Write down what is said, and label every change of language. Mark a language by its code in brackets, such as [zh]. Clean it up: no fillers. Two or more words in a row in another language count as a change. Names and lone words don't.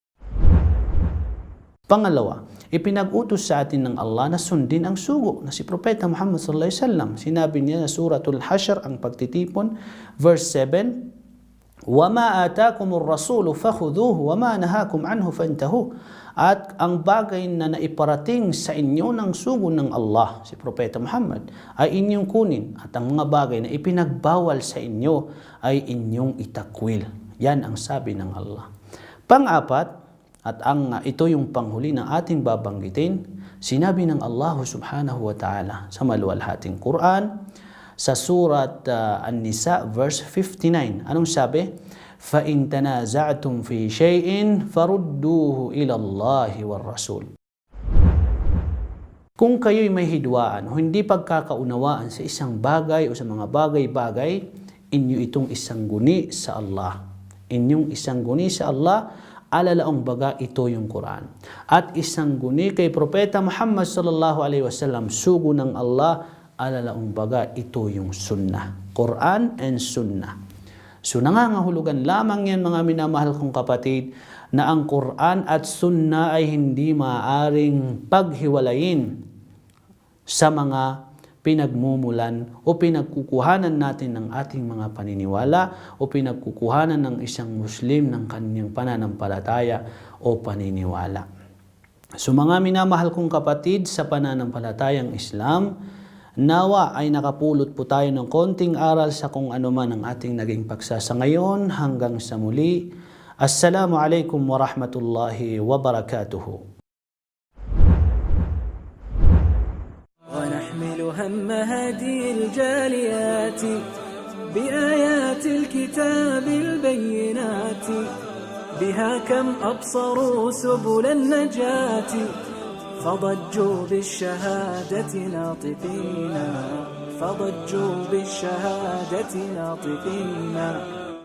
[tl] Pangalawa, ipinag-utos sa atin ng Allah na sundin ang sugo na si Propeta Muhammad [ar] صلى الله عليه وسلم. [tl] Sinabi niya sa Suratul Hashr ang pagtitipon, verse 7, [ar] "وما آتاكم الرسول فخذوه وما نهاكم عنه فانتهوا." [tl] At ang bagay na naiparating sa inyo ng sugo ng Allah, si Propeta Muhammad, ay inyong kunin. At ang mga bagay na ipinagbawal sa inyo ay inyong itakwil. Yan ang sabi ng Allah. Pang-apat, at ito yung panghuli ng ating babanggitin, sinabi ng Allah [ar] سبحانه وتعالى [tl] sa maluwalhating Quran sa Surat An-Nisa verse 59. Anong sabi? [ar] "فإن تنازعتم في شيء فردوه إلى الله والرسول." [tl] Kung kayo'y may hidwaan o hindi pagkakaunawaan sa isang bagay o sa mga bagay-bagay, inyo itong isangguni sa Allah. Inyong isangguni sa Allah, alalaong baga ito yung Quran. At isang guni kay Propeta Muhammad [ar] صلى الله عليه وسلم, [tl] sugo ng Allah, alalaong baga ito yung sunnah. [en] Quran and sunnah. [tl] So nangangahulugan lamang yan mga minamahal kong kapatid na ang Quran at sunnah ay hindi maaaring paghiwalayin sa mga pinagmumulan o pinagkukuhanan natin ng ating mga paniniwala o pinagkukuhanan ng isang Muslim ng kanyang pananampalataya o paniniwala. So mga minamahal kong kapatid sa pananampalatayang Islam, nawa ay nakapulot po tayo ng konting aral sa kung ano man ang ating naging pagsasa ngayon. Hanggang sa muli, [ar] السلام عليكم ورحمة الله وبركاته. هم هدي الجاليات بآيات الكتاب البينات بها كم أبصروا سبل النجاة فضجوا بالشهادة ناطقين فضجوا بالشهادة ناطقين